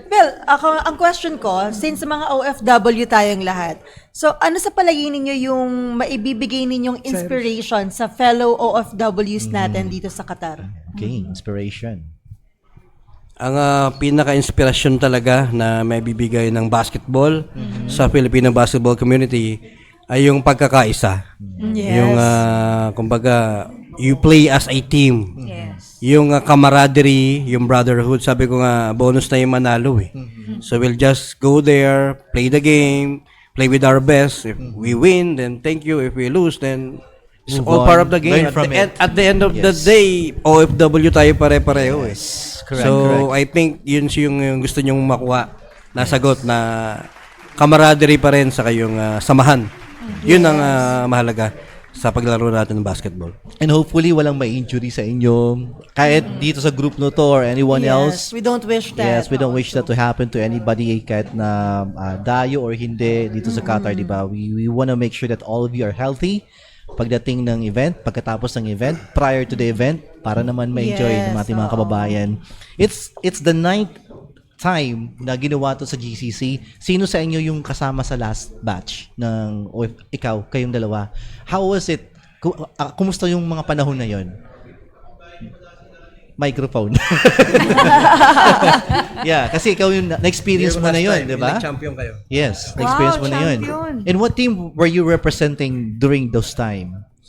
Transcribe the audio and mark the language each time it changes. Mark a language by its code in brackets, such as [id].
[tl] Well, ang question ko, since mga OFW tayong lahat, so ano sa palagay ninyo yung maibibigay ninyong inspiration sa fellow OFWs natin dito sa Qatar? [en] Okay, inspiration. [tl] Ang pinaka-inspirasyon talaga na may bibigay ng basketball sa Filipino basketball community ay yung pagkakaisa. [en] Yes. [tl] Yung, kumbaga, [en] you play as a team. Yes. [tl] Yung camaraderie, yung brotherhood, sabi ko nga, bonus na yung manalo eh. [en] So we'll just go there, play the game, play with our best. If we win, then thank you. If we lose, then it's Move all on. part of the game. Learn from it. At the end of the Yes. [tl] day, OFW tayo pare-pareho eh. [en] Correct, So correct. I think [tl] yun yung gusto nyong makuha na sagot na camaraderie pa rin sa kayong samahan. Yun ang mahalaga sa paglaro natin ng basketball. [en] And hopefully, [tl] walang ma-injury sa inyo. Kahit dito sa group no to [en] or anyone else. We don't wish that. Yes, we don't wish that to happen to anybody [tl] kahit na dayo or hindi dito sa Qatar, di ba? [en] We want to make sure that all of you are healthy [tl] pagdating ng event, pagkatapos ng event, [en] prior to the event, [tl] para naman ma-enjoy ng ating mga kababayan. [en] It's the 9th time [tl] na ginawa to [en] sa GCC. [tl] Sino sa inyo yung kasama sa last batch ng ikaw, kayong dalawa? [en] How was it? [tl] Kumusta yung mga panahon na yon? [en] microphone. [tl] Yeah, kasi ikaw yung na-experience mo na yun, di ba? Nag-champion kayo. Yes, na-experience mo na yun. [en] And what team were you representing during those time?